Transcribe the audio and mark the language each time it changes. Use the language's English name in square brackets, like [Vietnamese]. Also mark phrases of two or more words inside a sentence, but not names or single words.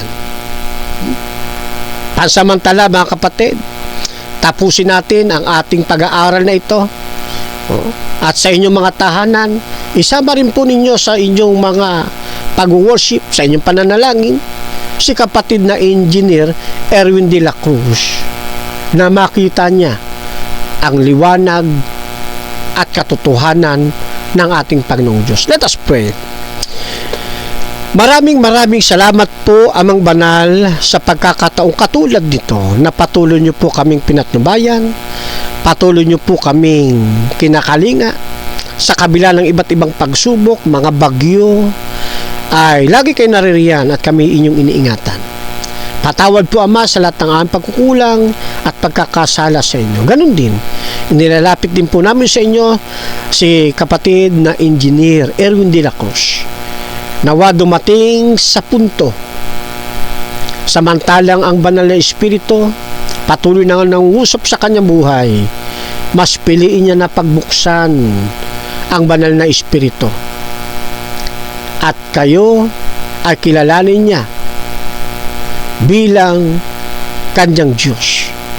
[Filipino] Pansamantala, mga kapatid, tapusin natin ang ating pag-aaral na ito. At sa inyong mga tahanan, isama rin po ninyo sa inyong mga pag-worship, sa inyong pananalangin, si kapatid na Engineer Erwin de la Cruz, na makita niya ang liwanag at katotohanan ng ating Panginoong Diyos. [English] Let us pray. [Filipino] Maraming salamat po, Amang Banal, sa pagkakataong katulad nito na patuloy niyo po kaming pinatnubayan, patuloy niyo po kaming kinakalinga sa kabila ng iba't ibang pagsubok, mga bagyo, ay lagi kayo naririyan at kami inyong iniingatan. Patawad po, Ama, sa lahat ng aming pagkukulang at pagkakasala sa inyo. Ganon din, inilalapit din po namin sa inyo si kapatid na Engineer Erwin de la Cruz. Nawa dumating sa punto, samantalang ang banal na Espiritu patuloy na nangungusap sa kanyang buhay, mas piliin niya na pagbuksan ang banal na Espiritu. At kayo ay kilalanin niya bilang kanyang Diyos.